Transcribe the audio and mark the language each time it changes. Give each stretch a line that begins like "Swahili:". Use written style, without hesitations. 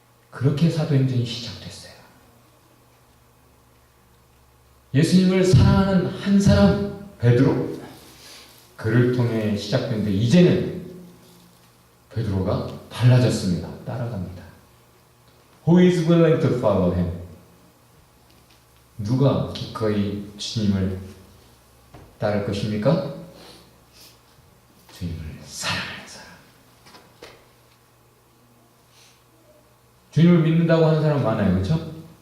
Korean: 그렇게 사도행전이 시작됐어요. 예수님을 사랑하는 한 사람 베드로, 그를 통해 시작된데 이제는 베드로가 달라졌습니다. 따라갑니다.
English: Who is willing to follow him?
Korean: 누가 기꺼이 주님을 따를 것입니까? 주님을 사랑하는 사람. 주님을 믿는다고 하는 사람 많아요. 그렇죠?